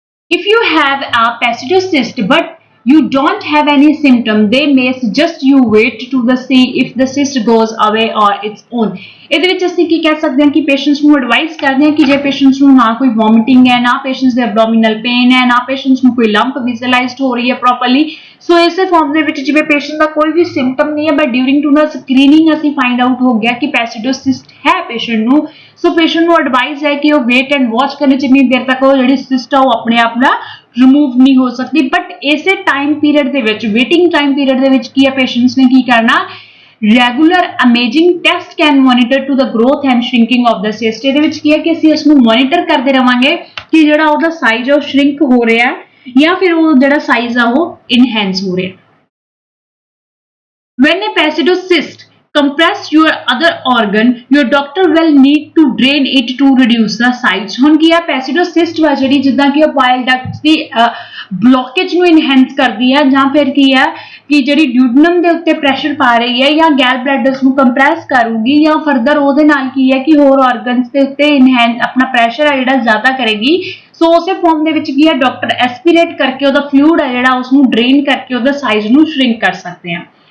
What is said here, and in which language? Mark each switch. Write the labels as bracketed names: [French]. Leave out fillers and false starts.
[English] If you have a pseudocyst but you don't have any symptom, they may suggest you wait to see if the cyst goes away on its own. [Punjabi] ਇਹਦੇ ਵਿੱਚ ਅਸੀਂ ਕੀ ਕਹਿ ਸਕਦੇ ਹਾਂ ਕਿ patients ਨੂੰ advice ਕਰਦੇ ਹਾਂ ਕਿ ਜੇ ਪੇਸ਼ੈਂਟਸ ਨੂੰ ਨਾ ਕੋਈ ਵੋਮਿਟਿੰਗ ਹੈ ਨਾ ਪੇਸ਼ੈਂਟਸ ਦੇ ਐਬਡੋਮੀਨਲ ਪੇਨ ਹੈ ਨਾ ਪੇਸ਼ੈਂਟਸ ਨੂੰ ਕੋਈ ਲੰਪ ਵਿਜ਼ੂਅਲਾਈਜ਼ਡ ਹੋ ਰਹੀ ਹੈ ਪ੍ਰੋਪਰਲੀ ਸੋ ਇਸੇ ਫਾਰਮ ਦੇ ਵਿੱਚ ਜਿਵੇਂ ਪੇਸ਼ੈਂਟ ਦਾ ਕੋਈ ਵੀ ਸਿੰਪਟਮ ਨਹੀਂ ਹੈ [English] but during to the screening [Punjabi] ਅਸੀਂ ਫਾਈਂਡ ਆਊਟ ਹੋ ਗਿਆ ਕਿ ਪੈਸੀਡੋਸਿਸਟ ਹੈ ਪੇਸ਼ੈਂਟ ਨੂੰ ਸੋ ਪੇਸ਼ੈਂਟ ਨੂੰ ਐਡਵਾਈਸ ਹੈ ਕਿ ਉਹ [English] wait and watch [Punjabi] ਕਰਨੀ ਜਿੰਨੀ ਦੇਰ ਤੱਕ ਉਹ ਜਿਹੜੀ ਸਿਸਟ ਆ ਉਹ ਆਪਣੇ ਆਪ ਦਾ ਰਿਮੂਵ ਨਹੀਂ ਹੋ ਸਕਦੀ ਬਟ ਇਸੇ ਟਾਈਮ ਪੀਰੀਅਡ ਦੇ ਵਿੱਚ ਵੇਟਿੰਗ ਟਾਈਮ ਪੀਰੀਅਡ ਦੇ ਵਿੱਚ ਕੀ ਹੈ ਪੇਸ਼ੈਂਟਸ ਨੇ ਕੀ ਕਰਨਾ [English] regular imaging test can monitor to the growth and shrinking of the cyst [Punjabi] ਇਹਦੇ ਵਿੱਚ ਕੀ ਹੈ ਕਿ ਅਸੀਂ ਇਸ ਨੂੰ ਮੋਨੀਟਰ ਕਰਦੇ ਰਵਾਂਗੇ ਕਿ ਜਿਹੜਾ ਉਹਦਾ ਸਾਈਜ਼ ਆ ਉਹ ਸ਼ਰਿੰਕ ਹੋ ਰਿਹਾ ਜਾਂ ਫਿਰ ਉਹ ਜਿਹੜਾ ਸਾਈਜ਼ ਆ ਉਹ ਇਨਹੈਂਸ ਹੋ ਰਿਹਾ। [English] When a pseudocyst compress your other organ, your doctor will need to drain it to reduce the size. [Punjabi] ਹੁਣ ਕੀ ਆ ਪੈਸੀਡੋਸਿਸਟ ਵਾ ਜਿਹੜੀ ਜਿੱਦਾਂ ਕਿ ਉਹ ਪਾਇਲ ਡਕਟਸ ਦੀ ਬਲੋਕੇਜ ਨੂੰ ਇਨਹੈਂਸ ਕਰਦੀ ਹੈ ਜਾਂ ਫਿਰ ਕੀ ਆ ਕਿ ਜਿਹੜੀ ਡਿਊਡਨਮ ਦੇ ਉੱਤੇ ਪ੍ਰੈਸ਼ਰ ਪਾ ਰਹੀ ਹੈ ਜਾਂ ਗੈਲ ਬਲੈਡਰਸ ਨੂੰ ਕੰਪਰੈਸ ਕਰੂਗੀ ਜਾਂ ਫਰਦਰ ਉਹਦੇ ਨਾਲ ਕੀ ਹੈ ਕਿ ਹੋਰ ਆਰਗਨਸ ਦੇ ਉੱਤੇ ਇਨਹੈਂਸ ਆਪਣਾ ਪ੍ਰੈਸ਼ਰ ਆ ਜਿਹੜਾ ਜ਼ਿਆਦਾ ਕਰੇਗੀ ਸੋ ਉਸੇ ਫਾਰਮ ਦੇ ਵਿੱਚ ਕੀ ਹੈ ਡਾਕਟਰ ਐਸਪੀਰੇਟ ਕਰਕੇ ਉਹਦਾ ਫਲੂਇਡ ਆ ਜਿਹੜਾ ਉਸ ਨੂੰ ਡਰੇਨ ਕਰਕੇ ਉਹਦਾ ਸਾਈਜ਼ ਨੂੰ ਸ਼ਰਿੰਕ ਕਰ ਸਕਦੇ ਆ।